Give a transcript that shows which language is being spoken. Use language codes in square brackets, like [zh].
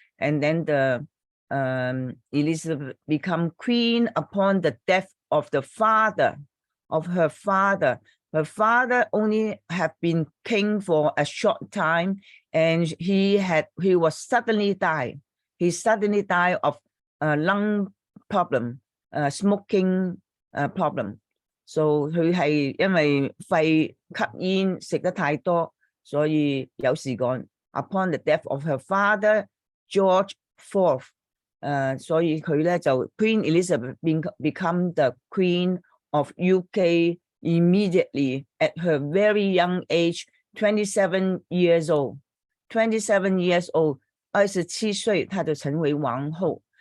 [en] And then Elizabeth become queen upon the death of the father of her father. Her father only have been king for a short time, and he was suddenly died. He suddenly died of a lung problem, smoking problem. [yue] So 佢係因為肺吸煙食得太多，所以有事幹。 [en] Upon the death of her father George IV， [yue] 所以佢咧就 [en] Queen Elizabeth become the Queen of UK immediately at her very young age, 27 years old. 27 years old， [yue] 27歲，她就成為皇后。